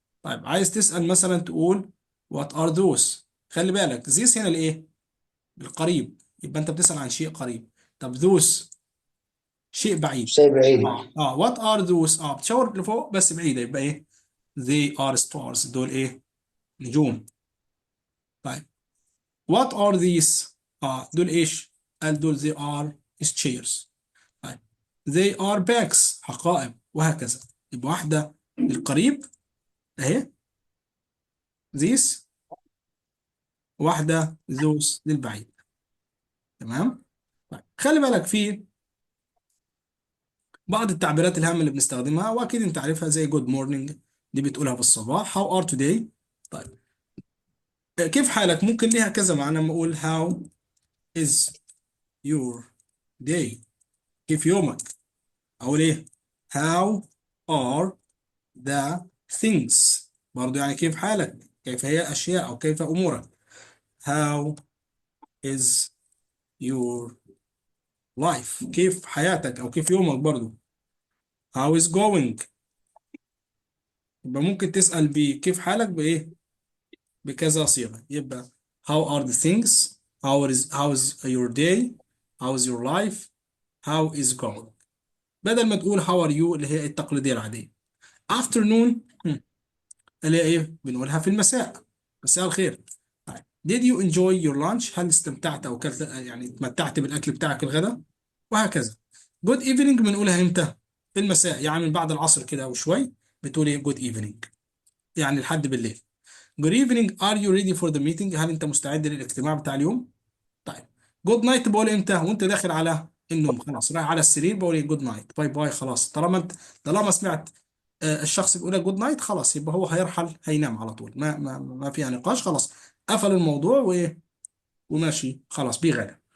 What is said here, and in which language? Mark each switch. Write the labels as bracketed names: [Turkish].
[Arabic] طيب عايز تسأل مثلا تقول [English] what are those؟ [Arabic] خلي بالك this هنا الايه؟ القريب، يبقى انت بتسأل عن شيء قريب. طب those شيء بعيد. شيء بعيد. [English] what are those؟ [Arabic] بتشاور لفوق بس بعيدة، يبقى ايه؟ [English] they are stars، [Arabic] دول ايه؟ نجوم. [English] طيب what are these؟ [Arabic] دول ايش؟ قال دول [English] they are chairs. [Arabic] طيب [English] they are bags، [Arabic] حقائب، وهكذا. يبقى واحدة للقريب اهي these، واحدة زوس للبعيد. تمام. طيب خلي بالك في بعض التعبيرات الهامة اللي بنستخدمها، واكيد انت عارفها، زي جود مورنينج، دي بتقولها في الصباح. [English] How are today? [Arabic] طيب كيف حالك ممكن ليها كذا معنى. لما اقول [English] how is your day, [Arabic] كيف يومك؟ اقول ايه؟ هاو ار ذا things، برضو يعني كيف حالك، كيف هي اشياء او كيف امورك. [English] how is your life, [Arabic] كيف حياتك او كيف يومك برضو. [English] How is going؟ [Arabic] يبقى ممكن تسأل بكيف حالك بإيه؟ بكذا صيغة. [English] يبقى how are the things؟ how is your day؟ how is your life؟ how is going؟ [Arabic] بدل ما تقول how are you اللي هي التقليدية العادية. afternoon اللي هي إيه؟ بنقولها في المساء، مساء الخير. طيب [English] did you enjoy your lunch؟ [Arabic] هل استمتعت أو كلت، يعني تمتعت بالأكل بتاعك الغداء؟ وهكذا. good evening بنقولها إمتى؟ في المساء، يعني من بعد العصر كده وشوي بتقول إيه؟ good evening، يعني لحد بالليل. [English] Good evening are you ready for the meeting؟ [Arabic] هل انت مستعد للاجتماع بتاع اليوم؟ طيب جود نايت بقول امتى؟ وانت داخل على النوم، خلاص رايح على السرير بقول ايه؟ جود نايت، باي باي. خلاص طالما انت، طالما سمعت الشخص بيقول لك جود نايت، خلاص يبقى هو هيرحل، هينام على طول، ما فيها نقاش، خلاص قفل الموضوع وايه، وماشي خلاص بيغادر.